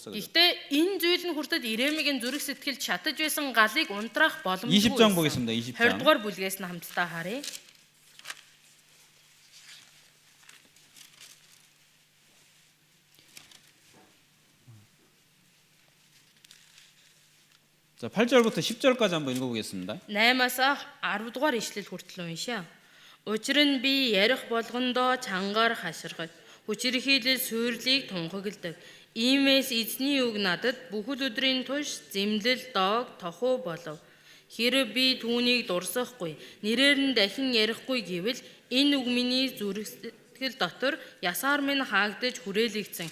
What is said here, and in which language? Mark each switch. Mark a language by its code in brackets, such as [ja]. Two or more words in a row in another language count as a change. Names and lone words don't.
[ko] 그죠? [mn] Гэхдээ энэ зүйл нь хүртэл Иремьягийн зүрх сэтгэлд шатаж байсан галыг унтраах боломжгүй. [ko] 20장 보겠습니다. 20장. [mn] 20 дугаар бүлгээс нь хамтдаа харъя. [ko] 자, 8절부터 10절까지 한번 읽어보겠습니다. [mn] 8-аас 10 дугаар ишлэл хүртэл уншаа. Учир нь би ярих болгондоо чангаар хаширхаж, хүчирхийлэл сүйрлийг тунхагладаг. Иймээс эзний үг надад бүхэл өдрийн турш зэмлэл доог тохуу болов. Хэрэв би түүнийг дурсахгүй, нэрээр нь дахин ярихгүй гэвэл энэ үг миний зүрх сэтгэл дотор ясаар минь хаагдаж хүрээлэгдсэн.